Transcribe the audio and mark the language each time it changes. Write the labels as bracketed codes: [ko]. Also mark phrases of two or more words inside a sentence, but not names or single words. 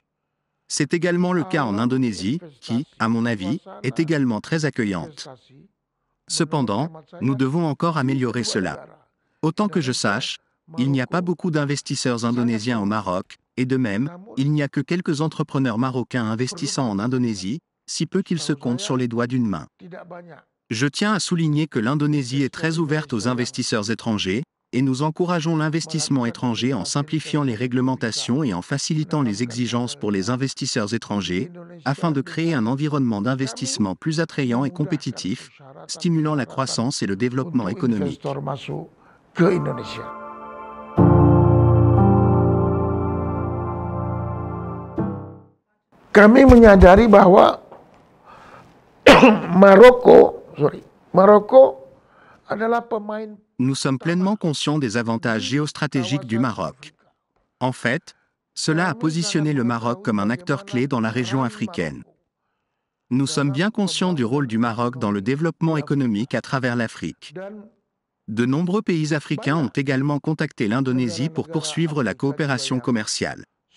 [fr] C'est également le cas en Indonésie, qui, à mon avis, est également très accueillante. Cependant, nous devons encore améliorer cela. Autant que je sache, il n'y a pas beaucoup d'investisseurs indonésiens au Maroc, et de même, il n'y a que quelques entrepreneurs marocains investissant en Indonésie, si peu qu'ils se comptent sur les doigts d'une main. [id] tidak banyak. [fr] Je tiens à souligner que l'Indonésie est très ouverte aux investisseurs étrangers, et nous encourageons l'investissement étranger en simplifiant les réglementations et en facilitant les exigences pour les investisseurs étrangers, afin de créer un environnement d'investissement plus attrayant et compétitif, stimulant la croissance et le développement [id] Untuk [fr] économique. [id] investor masuk ke Indonesia. Kami menyadari bahwa Maroko adalah pemain [fr] Nous sommes pleinement conscients des avantages géostratégiques du Maroc. En fait, cela a positionné le Maroc comme un acteur clé dans la région africaine. Nous sommes bien conscients du rôle du Maroc dans le développement économique à travers l'Afrique. [id] dan [fr] De nombreux pays africains ont également contacté l'Indonésie pour poursuivre la coopération commerciale.